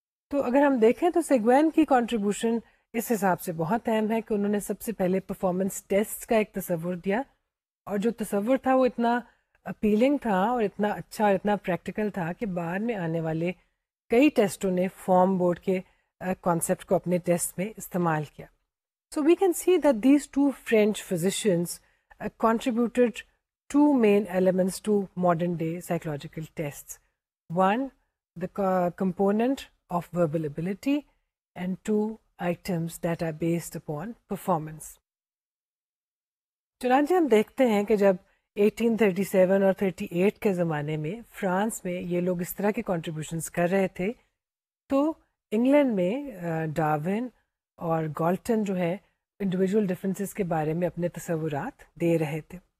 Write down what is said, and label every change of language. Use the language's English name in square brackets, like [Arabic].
[Urdu] تو اگر ہم دیکھیں تو سیگوین کی کنٹریبیوشن اس حساب سے بہت اہم ہے کہ انہوں نے سب سے پہلے پرفارمنس ٹیسٹ کا ایک تصور دیا, اور جو تصور تھا وہ اتنا اپیلنگ تھا اور اتنا اچھا اور اتنا پریکٹیکل تھا کہ بعد میں آنے والے کئی ٹیسٹوں نے فارم بورڈ کے کانسیپٹ کو اپنے ٹیسٹ میں استعمال کیا. [English] So we can see that these two French physicians contributed two main elements to modern day psychological tests. One, the component of verbal ability, and two, items that are based upon performance. [Urdu] چنانچہ ہم دیکھتے ہیں کہ جب 1837 اور 38 کے زمانے میں فرانس میں یہ لوگ اس طرح کے کنٹریبیوشنز کر رہے تھے, تو انگلینڈ میں ڈارون اور گالٹن جو ہے انڈیویجول ڈفرینسز کے بارے میں اپنے تصورات دے رہے تھے.